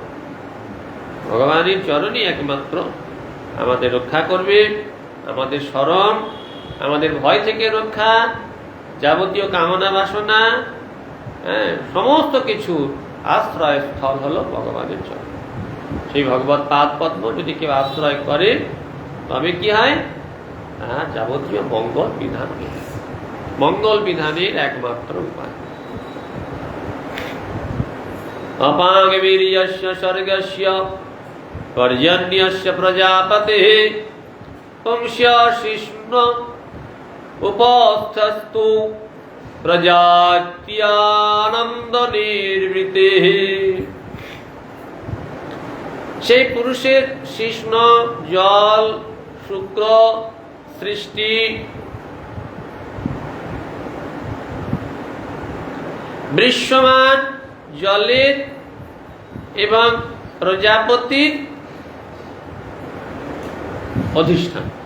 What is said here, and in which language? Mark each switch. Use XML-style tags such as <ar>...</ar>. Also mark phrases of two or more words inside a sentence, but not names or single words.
<bn>ভগবানের চরণই একমাত্র আমাদের রক্ষা করবে, আমাদের স্মরণ, আমাদের ভয় থেকে রক্ষা, যাবতীয় কামনা বাসনা, সমস্ত কিছু আশ্রয়স্থল হলো ভগবানের চরণ। সেই ভগবত পাদ পদ্ম যদি কেউ আশ্রয় করে তবে কি হয়? যাবতীয় মঙ্গল বিধান, মঙ্গল বিধানের একমাত্র উপায়।</bn> <sa>অপাঙ্গ বীর্যস্য স্বর্গস্য পর্জন্যস্য প্রজাপতেঃ পুংস্য শিষ্ণ উপস্থস্তু প্রজাত্যানন্দ নির্বৃতেঃ।</sa> <bn>সেই পুরুষের শিষ্ণ, জল, শুক্র সৃষ্টি, দৃশ্যমান জলের এবং প্রজাপতির অধিষ্ঠান।</bn>